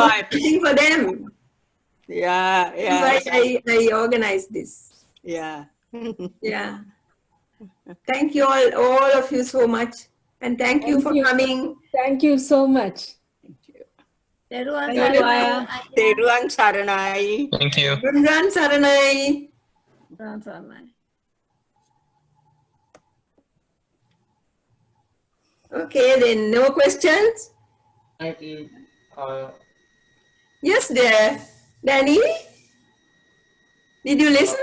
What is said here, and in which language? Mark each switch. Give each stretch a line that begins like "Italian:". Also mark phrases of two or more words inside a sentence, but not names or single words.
English: doing something for them. Yeah, That's yes, why I organized this. yeah. Yeah. Thank you all of you so much. And thank you for coming. Thank you so much. Teruvan Thank you. Saranai. Teruvan Saranai. Thank you. Rundran Saranai. Teruvan Saranai. Okay, then no questions? Thank you. Yes, dear. Danny? Did you listen?